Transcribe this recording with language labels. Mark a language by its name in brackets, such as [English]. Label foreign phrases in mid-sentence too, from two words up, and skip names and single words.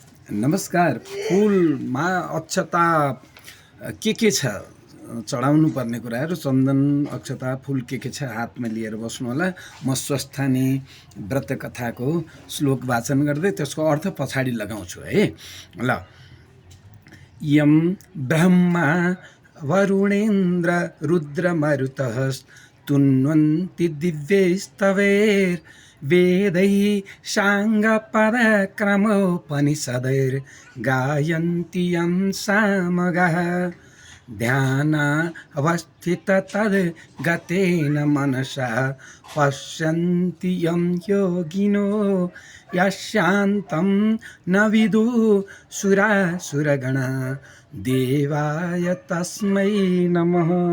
[Nepali] नमस्कार। फुलमा अक्षता के छ चढाउनु पर्ने कुराहरू, चन्दन अक्षता फुल के छ हातमा लिएर बस्नु होला। म स्वस्थानी व्रत कथाको श्लोक वाचन गर्दै त्यसको अर्थ पछाडि लगाउँछु है। ल, [Sanskrit] यम ब्रह्मा वरुणेन्द्र रुद्र मरुतः स्तुन्वन्ति दिव्यैस्तवैर् वेदैः साङ्गपदक्रमोपनिषदैर्गायन्ति यं सामगाः ध्यानावस्थित तद् गतेन मनसा पश्यन्ति यं योगिनो यशान्तं न विदुः सुरासुरगणा देवाय तस्मै नमः।